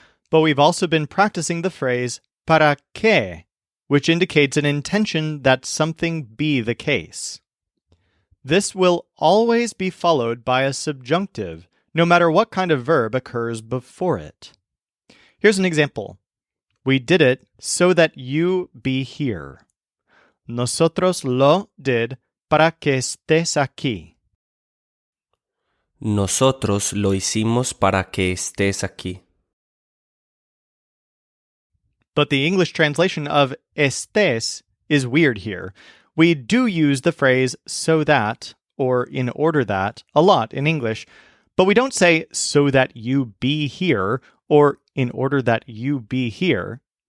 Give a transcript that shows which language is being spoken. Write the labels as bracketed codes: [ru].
[en] But we've also been practicing the phrase para qué, which indicates an intention that something be the case. This will always be followed by a subjunctive, no matter what kind of verb occurs before it. Here's an example. We did it so that you be here. [es] Nosotros lo [en] did [es] para que estés aquí. Nosotros lo hicimos para que estés aquí. [en] But the English translation of estés is weird here. We do use the phrase so that, or in order that, a lot in English, but we don't say so that you be here, or in order that you be here.